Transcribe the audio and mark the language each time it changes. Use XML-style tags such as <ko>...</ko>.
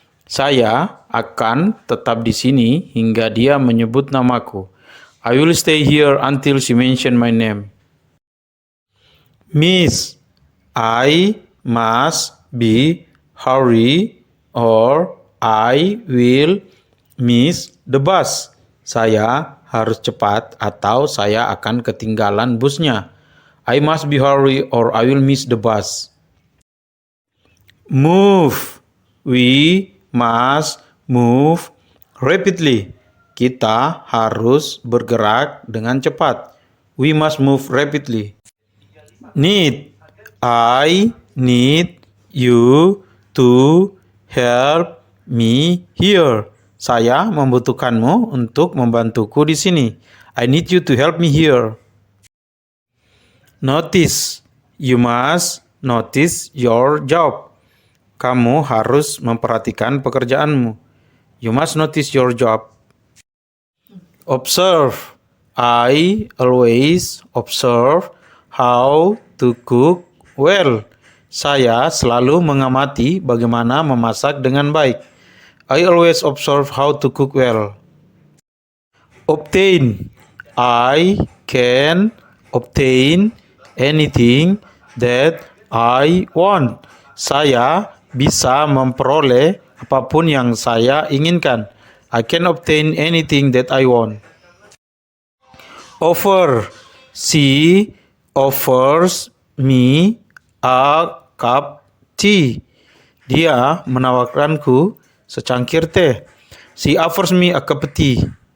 <id>Saya akan tetap di sini hingga dia menyebut namaku.</id> <en>I will stay here until she mention my name. Miss. I must be hurry or I will miss the bus.</en> <id>Saya harus cepat atau saya akan ketinggalan busnya.</id> <en>I must be hurry or I will miss the bus. Move. We must move rapidly.</en> <id>Kita harus bergerak dengan cepat.</id> <en>We must move rapidly. Need. I need you to help me here.</en> <id>Saya membutuhkanmu untuk membantuku di sini.</id> <en>I need you to help me here. Notice. You must notice your job.</en> <id>Kamu harus memperhatikan pekerjaanmu.</id> <en>You must notice your job. Observe. I always observe how to cook well.</en> <id>Saya selalu mengamati bagaimana memasak dengan baik.</id> <en>I always observe how to cook well. Obtain. I can obtain anything that I want.</en> <id>Saya bisa memperoleh apapun yang saya inginkan.</id> <en>I can obtain anything that I want. Offer. She offers me a cup tea.</en> <id>Dia menawarkanku secangkir teh.</id> <en>She offers me a cup of tea.</en>